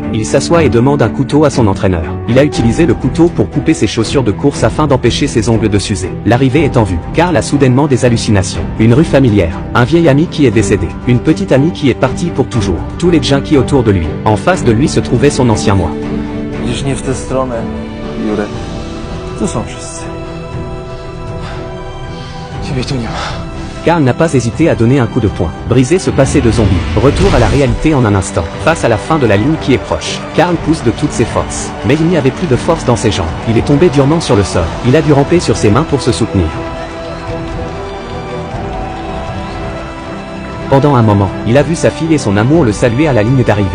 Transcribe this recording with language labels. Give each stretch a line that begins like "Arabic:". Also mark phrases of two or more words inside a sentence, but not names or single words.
French: Il s'assoit et demande un couteau à son entraîneur. Il a utilisé le couteau pour couper ses chaussures de course afin d'empêcher ses ongles de s'user. L'arrivée est en vue. Karl a soudainement des hallucinations. Une rue familière, un vieil ami qui est décédé, une petite amie qui est partie pour toujours, tous les junkies autour de lui. En face de lui se trouvait son ancien moi.
Polish: Idziesz nie w tę stronę, Jurek. Tu są wszyscy. Ciebie tu nie ma.
French: Karl n'a pas hésité à donner un coup de poing, briser ce passé de zombie. Retour à la réalité en un instant, face à la fin de la ligne qui est proche. Karl pousse de toutes ses forces, mais il n'y avait plus de force dans ses jambes. Il est tombé durement sur le sol. Il a dû ramper sur ses mains pour se soutenir. Pendant un moment, il a vu sa fille et son amour le saluer à la ligne d'arrivée.